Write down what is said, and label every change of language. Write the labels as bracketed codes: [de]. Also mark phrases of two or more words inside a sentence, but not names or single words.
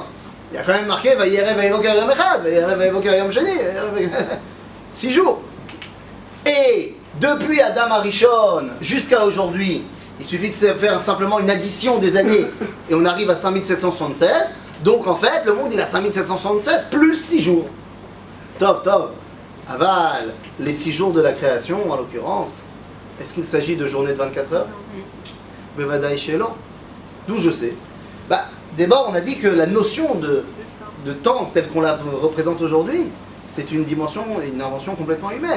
[fr] Il y a quand même marqué, [he] ויהי ערב ויהי בקר יום אחד, ויהי ערב ויהי בקר יום שני, 6 jours. [fr] Et depuis Adam Arishon jusqu'à aujourd'hui, il suffit de faire simplement une addition des années et on arrive à 5776. Donc en fait, le monde il a 5776 plus 6 jours. [he] טוב, טוב. Aval, [fr] les 6 jours de la création en l'occurrence, est-ce qu'il s'agit de journées de 24 heures? [he] בודאי שלא. [fr] D'où je sais. D'abord, on a dit que la notion de temps telle qu'on la représente aujourd'hui, c'est une dimension et une invention complètement humaine.